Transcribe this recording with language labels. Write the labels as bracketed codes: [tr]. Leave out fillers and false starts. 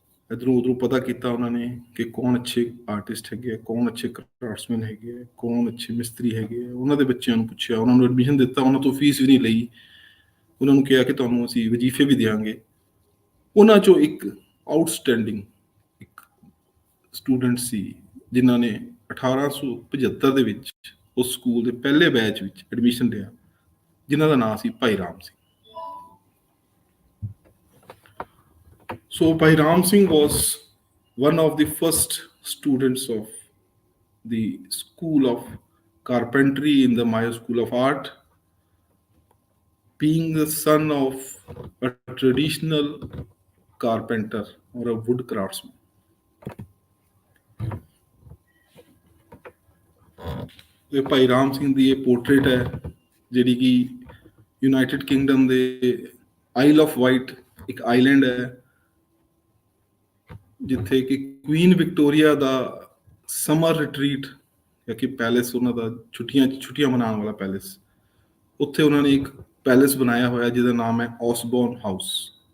[pa] ਇੱਧਰੋਂ ਉੱਧਰੋਂ ਪਤਾ ਕੀਤਾ ਉਹਨਾਂ ਨੇ ਕਿ ਕੌਣ ਅੱਛੇ ਆਰਟਿਸਟ ਹੈਗੇ ਆ, ਕੌਣ ਅੱਛੇ ਕਰਾਫਟਸਮੈਨ ਹੈਗੇ ਆ, ਕੌਣ ਅੱਛੇ ਮਿਸਤਰੀ ਹੈਗੇ ਆ, ਉਹਨਾਂ ਦੇ ਬੱਚਿਆਂ ਨੂੰ ਪੁੱਛਿਆ, ਉਹਨਾਂ ਨੂੰ ਐਡਮਿਸ਼ਨ ਦਿੱਤਾ, ਉਹਨਾਂ ਤੋਂ ਫੀਸ ਵੀ ਨਹੀਂ ਲਈ, ਉਹਨਾਂ ਨੂੰ ਕਿਹਾ ਕਿ ਤੁਹਾਨੂੰ ਅਸੀਂ ਵਜ਼ੀਫੇ ਵੀ ਦਿਆਂਗੇ। ਉਹਨਾਂ ਚੋਂ ਇੱਕ ਆਊਟਸਟੈਂਡਿੰਗ ਇੱਕ ਸਟੂਡੈਂਟ ਸੀ ਜਿਨ੍ਹਾਂ ਨੇ 1875 ਦੇ ਵਿੱਚ ਉਸ ਸਕੂਲ ਦੇ ਪਹਿਲੇ ਬੈਚ ਵਿੱਚ ਐਡਮਿਸ਼ਨ ਲਿਆ, ਜਿਨ੍ਹਾਂ ਦਾ ਨਾਮ ਸੀ ਭਾਈ Ram Singh. [en] So Bhai Ram Singh was one of the first students of the School of Carpentry in the Maya School of Art, being the son of a traditional carpenter or a wood craftsman. [pa] ਇਹ ਭਾਈ ਰਾਮ ਸਿੰਘ ਦੀ ਇਹ portrait ਹੈ, ਜਿਹੜੀ ਕਿ United Kingdom ਦੇ I'll off white ਇੱਕ island ਹੈ, ਜਿੱਥੇ ਕਿ ਕੁਈਨ ਵਿਕਟੋਰੀਆ ਦਾ ਸਮਰ ਰਿਟਰੀਟ ਜਾਂ ਕਿ ਪੈਲੇਸ, ਉਹਨਾਂ ਦਾ ਛੁੱਟੀਆਂ ਮਨਾਉਣ ਵਾਲਾ ਪੈਲੇਸ, ਉੱਥੇ ਉਹਨਾਂ ਨੇ ਇੱਕ ਪੈਲੇਸ ਬਣਾਇਆ ਹੋਇਆ ਜਿਹਦਾ ਨਾਮ ਹੈ ਔਸਬੋਰਨ ਹਾਊਸ।